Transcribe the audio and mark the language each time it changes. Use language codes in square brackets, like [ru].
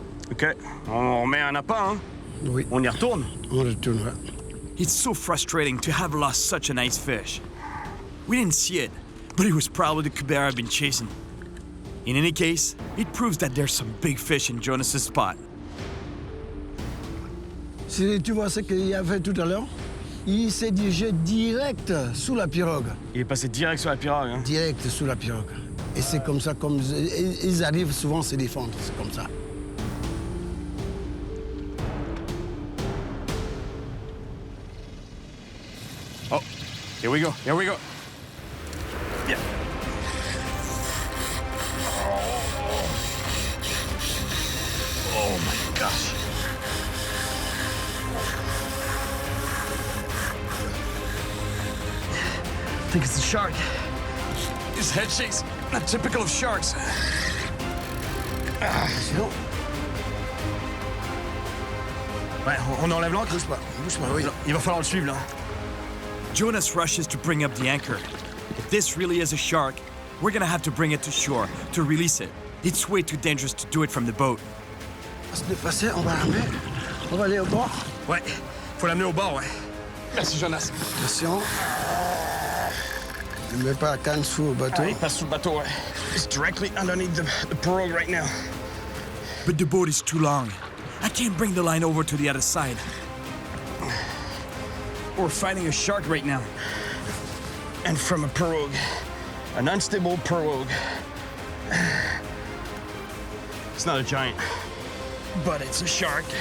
[fr] OK, on remet un appât, hein? Oui. On y retourne? On retournera. [en] It's so frustrating to have lost such a nice fish. We didn't see it, but it was probably the cubera I've been chasing. In any case, it proves that there's some big fish in Jonas's spot. [fr] Si tu vois ce qu'il a fait tout à l'heure, il s'est dirigé direct sous la pirogue. Il est passé direct sur la pirogue, hein? Direct sous la pirogue. Et c'est comme ça, comme ils arrivent souvent à se défendre, c'est comme ça. [en] Oh, here we go, here we go. Yeah. Oh my gosh. I think it's a shark. His head shakes, not typical of sharks. [fr] Sinon, Ouais, on enlève l'ancre? bouge pas, oui. Il va falloir le suivre, là. [en] Jonas rushes to bring up the anchor. If this really is a shark, we're gonna have to bring it to shore to release it. It's way too dangerous to do it from the boat. [fr] On va se déplacer, on va ramener. On va aller au bord. Ouais, faut l'amener au bord, ouais. Merci, Jonas. Attention. Ne mets pas la canne sous le bateau. Ah, il passe sous le bateau, ouais. [en] It's directly underneath the pirogue right now. But the boat is too long. I can't bring the line over to the other side. We're fighting a shark right now. And from a pirogue. An unstable pirogue. It's not a giant. but it's a shark.